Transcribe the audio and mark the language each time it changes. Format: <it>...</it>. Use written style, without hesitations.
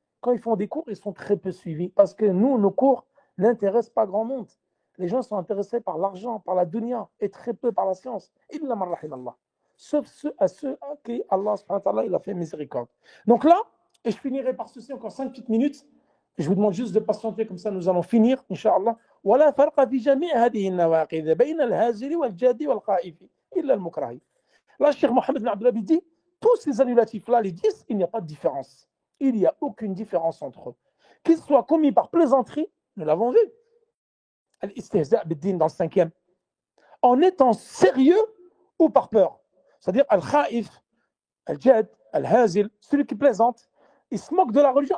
<fr>Quand ils font des cours, ils sont très peu suivis. Parce que nous, nos cours n'intéressent pas grand monde. Les gens sont intéressés par l'argent, par la dunya, et très peu par la science.</fr> <ar>Illa man rahimallah.</ar> <fr>Sauf ceux à qui Allah subhanahu wa ta'ala, il a fait miséricorde. Donc là, et je finirai par ceci encore 5 petites minutes. Je vous demande juste de patienter, comme ça nous allons finir, Inch'Allah.</fr> <ar>ولا فرق في جميع هذه النواقض بين الهازل والجاد والخائف إلا المكره.</ar> <fr>Là, Cheikh Mohammed bin Abdullah dit, tous ces annulatifs-là, les 10, il n'y a pas de différence. Il n'y a aucune différence entre eux. Qu'ils soient commis par plaisanterie, nous l'avons vu,</fr> <ar>al-istihza' bid-din</ar> <fr>dans le 5e, en étant sérieux ou par peur. C'est-à-dire</fr> <ar>al-kha'if, al-jad, al-hazil,</ar> <fr>celui qui plaisante, il se moque de la religion.</fr>